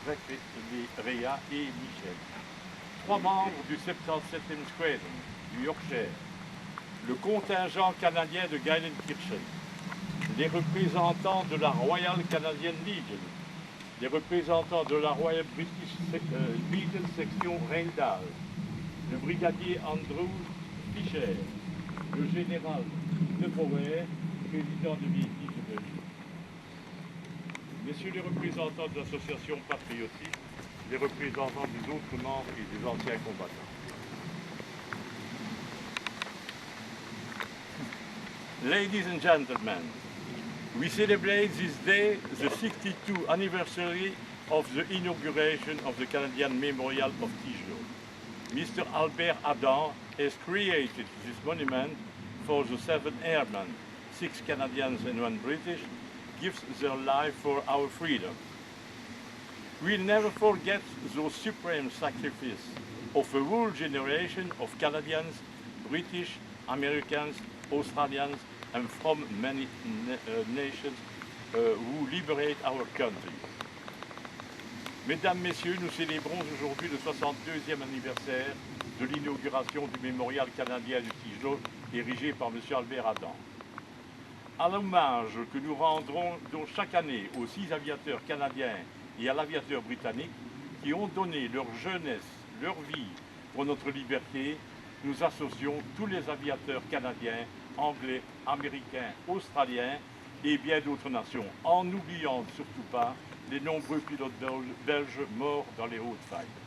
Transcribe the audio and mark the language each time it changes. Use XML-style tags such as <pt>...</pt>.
<fr>Greg Rea et Michel. 3 membres du 77e Squadron du Yorkshire, le contingent canadien de Geilenkirchen, les représentants de la Royal Canadian Legion, les représentants de la Royal British Legion section Rheindal, le brigadier Andrew Fischer, le général De Brouwer, président de VIT de Belgique. Messieurs les représentants de l'association patriotique, les représentants des autres membres et des anciens combattants.</fr> <en>Ladies and gentlemen, we celebrate this day the 62nd anniversary of the inauguration of the Canadian Memorial of Tigelo. Mr. Albert Adam has created this monument for the 7 airmen, 6 Canadians and 1 British, gives their life for our freedom. We'll never forget those supreme sacrifice of a whole generation of Canadians, British, Americans, Australians, and from many nations who liberate our country.</en> <fr>Mesdames, Messieurs, nous célébrons aujourd'hui le 62e anniversaire de l'inauguration du mémorial canadien de Tigelo, érigé par M. Albert Adam. À l'hommage que nous rendrons chaque année aux 6 aviateurs canadiens et à l'aviateur britannique qui ont donné leur jeunesse, leur vie pour notre liberté, nous associons tous les aviateurs canadiens, anglais, américains, australiens et bien d'autres nations, en n'oubliant surtout pas les nombreux pilotes belges morts dans les hautes failles.</fr>